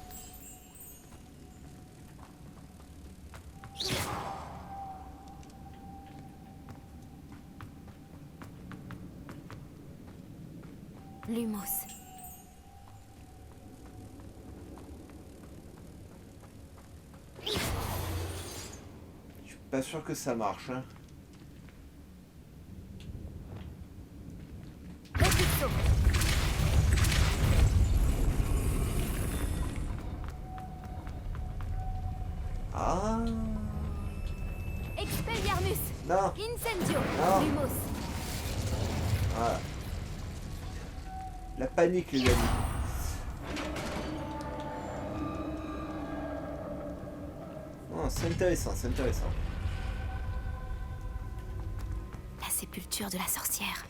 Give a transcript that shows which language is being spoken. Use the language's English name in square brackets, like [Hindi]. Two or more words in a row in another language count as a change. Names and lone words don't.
[French] Lumos. Je suis pas sûr que ça marche, hein. Propulso. Ah Expelliarmus. non. Incendio. Non. Lumos. Voilà. La panique, les amis. Oh, c'est intéressant, c'est intéressant. La sépulture de la sorcière.